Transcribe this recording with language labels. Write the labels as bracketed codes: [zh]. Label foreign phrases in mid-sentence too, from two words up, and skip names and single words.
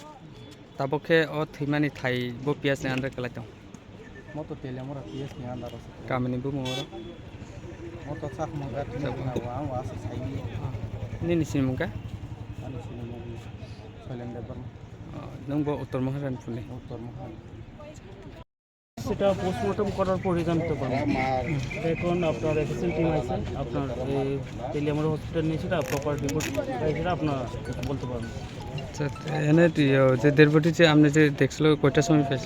[trp] tabokhe o thimani thai bo PS ni andara kala tong moto Telimura PS ni anda ro kamini bu moro moto sak maga tina wang wasa sai nini sinmuka ani sini mo Soilen Deborma nung bo Uttor Maharanipur ni Uttor Maharanipur [bn] সেটা পোস্টমর্টম করার পরে জানতে পারবো এখন আপনার [en] efficient team [bn] আছে আপনার তেলিয়ামুড়া হসপিটাল নিয়ে সেটা [en] proper report [bn] সেটা আপনার বলতে পারবেন আচ্ছা এনে যে দেড়বটি যে আপনি যে দেখছিল কয়টার সময় পেয়েছিল